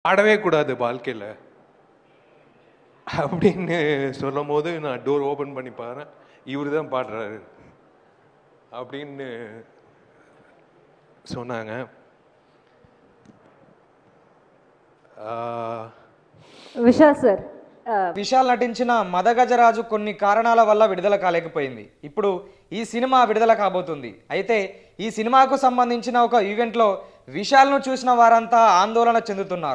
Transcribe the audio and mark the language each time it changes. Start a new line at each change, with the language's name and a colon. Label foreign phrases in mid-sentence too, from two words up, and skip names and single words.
Tamil: ஆடவே கூடாது வாழ்க்கையில் அப்படின்னு சொல்லும் போது நான்
English: door open
Tamil: பண்ணி பாருறேன், இவர் தான் பாடுறாரு அப்படின்னு சொன்னாங்க.
Telugu: విశాల్ సార్, విశాల్ నటించిన మదగజరాజు కొన్ని కారణాల వల్ల విడుదల కాలేకపోయింది. ఇప్పుడు ఈ సినిమా విడుదల కాబోతుంది. అయితే ఈ సినిమాకు సంబంధించిన ఒక ఈవెంట్లో విశాల్ను చూసిన వారంతా ఆందోళన చెందుతున్నారు.